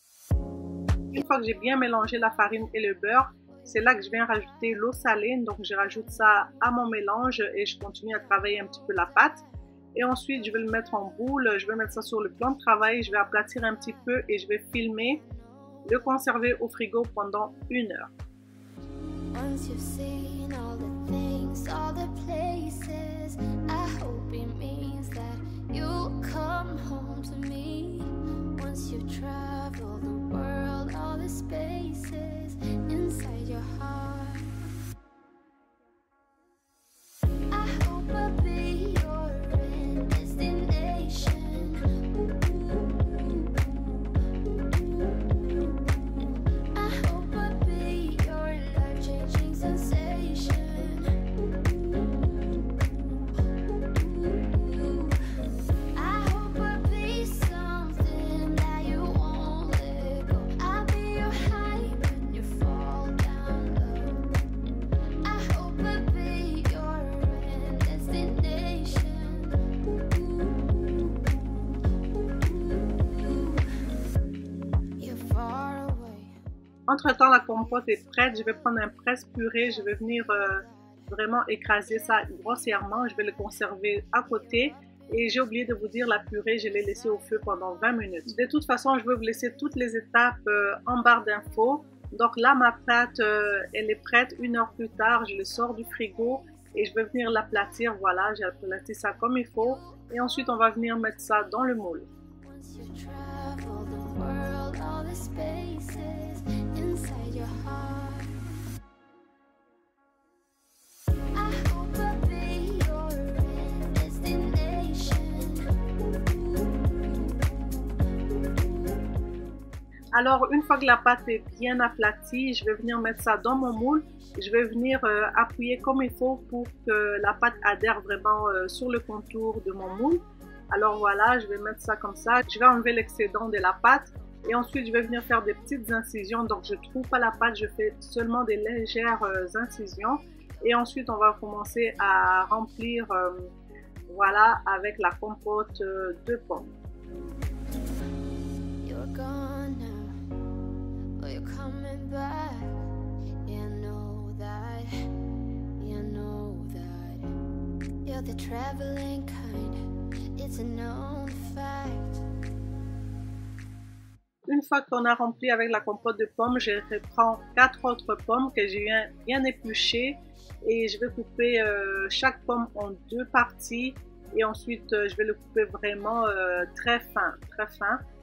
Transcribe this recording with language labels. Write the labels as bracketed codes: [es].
[fr] Une fois que j'ai bien mélangé la farine et le beurre, c'est là que je viens rajouter l'eau salée. Donc je rajoute ça à mon mélange et je continue à travailler un petit peu la pâte. Et ensuite je vais le mettre en boule, je vais mettre ça sur le plan de travail, je vais aplatir un petit peu et je vais filmer, le conserver au frigo pendant 1 heure. [en] Once you've seen all the things, all the places, I hope it means that you'll come home to me. Once you've traveled the world, all the spaces inside your heart, I hope I'll be your end destination. I hope I'll be your life-changing sensation. I hope I'll be something that you won't let go. I'll be your high when you fall down low. I hope I'll be your end destination. You're far away. [fr] Entre-temps, la compote est prête. Je vais prendre un presse-purée. Je vais venir vraiment écraser ça grossièrement. Je vais le conserver à côté. Et j'ai oublié de vous dire, la purée, je l'ai laissée au feu pendant 20 minutes. De toute façon, je vais vous laisser toutes les étapes en barre d'infos. Donc là, ma pâte, elle est prête. 1 heure plus tard, je le sors du frigo et je vais venir l'aplatir. Voilà, j'ai aplati ça comme il faut. Et ensuite, on va venir mettre ça dans le moule. [en] Once you travel the world, all the spaces inside your heart, I hope I'll be your end destination. [fr] Alors, une fois que la pâte est bien aplatie, je vais venir mettre ça dans mon moule. Je vais venir appuyer comme il faut pour que la pâte adhère vraiment sur le contour de mon moule. Alors voilà, je vais mettre ça comme ça. Je vais enlever l'excédent de la pâte et ensuite je vais venir faire des petites incisions. Donc je ne trouve pas la pâte, je fais seulement des légères incisions. Et ensuite on va commencer à remplir voilà, avec la compote de pommes. [en] You're gone now, oh, you're coming back. Yeah, I know that. Yeah, I know that. You're the traveling kind. It's a known fact. [fr] Une fois qu'on a rempli avec la compote de pommes, je reprends 4 autres pommes que j'ai bien épluchées et je vais couper chaque pomme en 2 parties et ensuite je vais le couper vraiment très fin, très fin.